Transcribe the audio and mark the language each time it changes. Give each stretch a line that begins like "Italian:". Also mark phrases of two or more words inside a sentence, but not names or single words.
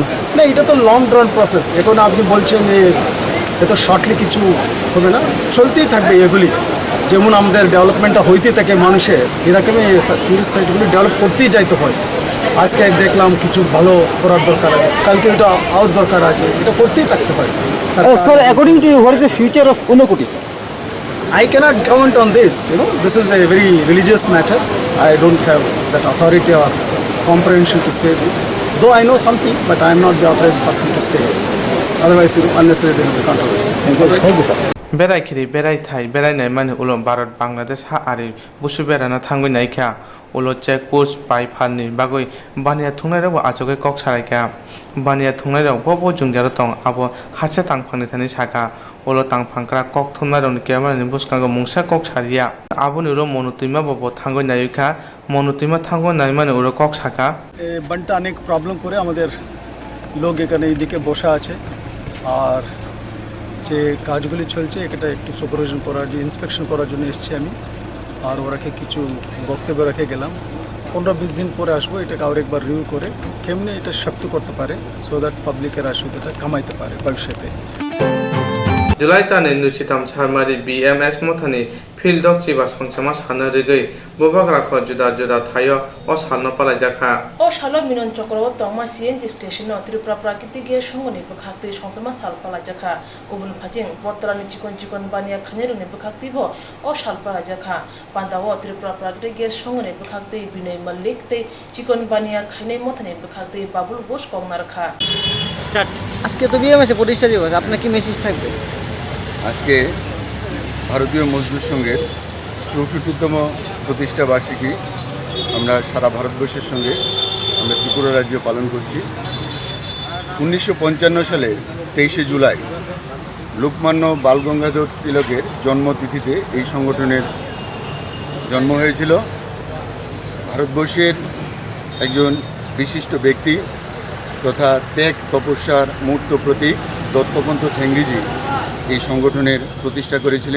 Bangla: না এটা তো
English: long run process
Bangla: এখন আপনি বলছেন যে এত শর্টলি কিছু হবে না চলতেই থাকবে এগুলি যেমন আমাদের ডেভেলপমেন্টটা হইতে থাকে মানুষের এরকমই টুরিস্ট সাইটগুলি ডেভেলপ করতেই যাইতে হয় আজকে দেখলাম কিছু ভালো করার দরকার আছে কালকে এটা আউট দরকার আছে এটা করতেই থাকতে হয়
English: Sir according to you what is the future of Anukuti sir I cannot comment on this, this is a very religious matter. I don't have that authority or comprehension to say this. Though I know something, but I am not the authorized person to say it. Otherwise, unnecessarily there will be controversy. Thank you, sir.
Kok Borok: Berai Kiri Berai Thai Berai Naimani Ulon Bharat Bangladesh Ha Ari Busu Berana Thangui Naikha Ulo Check Post Pai Phani Bagoi Bania Thungnai Ajoge Kok Saraika Bania Thungnai Bobo Jungjaro Tong Abo Hacha Tangphangni Thani Saka Ulo Tangphangkra Koktwma Roni Kemani Buskango Mungsa Kok Saria Aboni Ulo Monotwma Bobo Thangui Naika Monotwma Thangui Naimani Ulo Kok Saka
Bangla: বানটা অনেক প্রবলেম করে আমাদের লোক এখানে এইদিকে বসা আছে আর যে কাজগুলি চলছে এটা একটু সুপারভিশন করার জন্য ইন্সপেকশন করার জন্য এসেছি আমি আর ওরাকে কিছু বক্তব্য রেখে গেলাম 15-20 দিন পরে আসবো এটাকে আর একবার রিভিউ করে কেমনে এটা শক্ত করতে পারে
English: so that
Bangla: পাবলিকের অসুবিধাটা কমাইতে পারে ভবিষ্যতে
Kok Borok: July tani nuchitam sarmari BMS mothani field of chiba songchama sanarigei bobakra kho juda juda thayo o sanno pala jakha o shalo minon chokro tongma
English: CNG station
Kok Borok: no Tripura prakriti ge songoni bukhakti songchama salpala jakha kubun phajing botrani chikon bania khaneru ne bukhakti bo o salpala jakha pandawo Tripura prakriti ge songoni bukhakti Binay Malik te chikon bania khane mothani bukhakti Babul Ghosh kongmarkha
Bangla: স্টার্ট আজকে তো বিএমএস প্রতিষ্ঠা দিবস আপনার কি মেসেজ থাকবে আজকে ভারতীয় মজদুর সংঘের 64তম প্রতিষ্ঠা বার্ষিকী আমরা সারা ভারতবর্ষের সঙ্গে আমরা ত্রিপুরা রাজ্য পালন করছি 1955 সালে 23 জুলাই লোকমান্য বালগঙ্গাধর তিলকের জন্মতিথিতে এই সংগঠনের জন্ম হয়েছিল ভারতবর্ষের একজন বিশিষ্ট ব্যক্তি তথা ত্যাগ তপস্যার মূর্ত প্রতীক দত্তপন্ত ঠেঙ্গিজি এই সংগঠনের প্রতিষ্ঠা করেছিলেন।